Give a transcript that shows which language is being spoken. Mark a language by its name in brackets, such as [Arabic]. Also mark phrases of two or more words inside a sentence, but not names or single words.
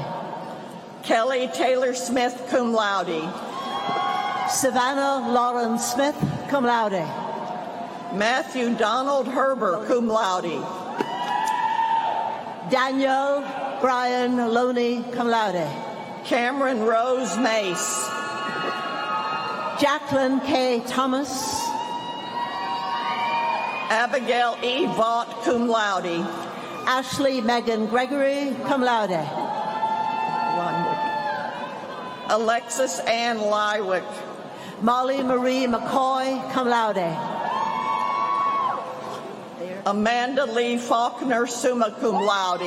[English] Kelly Taylor Smith, [Latin] cum laude. [English] Savannah Lauren Smith, [Latin] cum laude. [English] Matthew Donald Herber, [Latin] cum laude. [English] Daniel Brian Loney, [Latin] cum laude. [English] Cameron Rose Mace. Jacqueline K. Thomas. Abigail E. Vaught, [Latin] cum laude. [English] Ashley Megan Gregory, [Latin] cum laude. [English] Alexis Ann Lywick. Molly Marie McCoy, [Latin] cum laude. [English] Amanda Lee Faulkner, [Latin] summa cum laude.